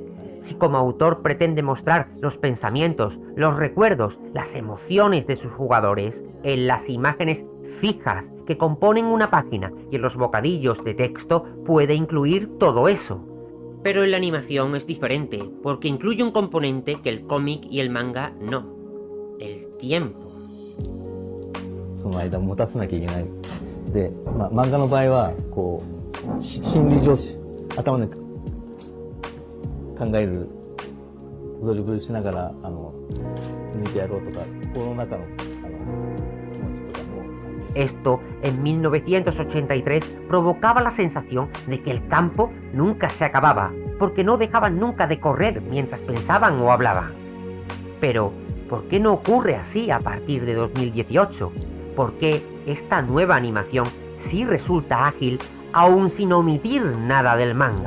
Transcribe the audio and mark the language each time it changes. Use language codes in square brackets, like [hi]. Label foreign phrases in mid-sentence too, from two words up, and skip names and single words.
[es] Si como autor pretende mostrar los pensamientos, los recuerdos, las emociones de sus jugadores en las imágenes fijas que componen una página y en los bocadillos de texto puede incluir todo eso. Pero en la animación es diferente, porque incluye un componente que el cómic y el manga no: el tiempo. [ja] その間持たせなきゃいけない。で、漫画の場合はこう心理上頭で考えるドリブルしながら抜いてやろうとか心の中の気持ちとかも。 [es] Esto, en 1983, provocaba la sensación de que el campo nunca se acababa, porque no dejaban nunca de correr mientras pensaban o hablaban. Pero, ¿por qué no ocurre así a partir de 2018? ¿Por qué esta nueva animación sí resulta ágil, aún sin omitir nada del manga?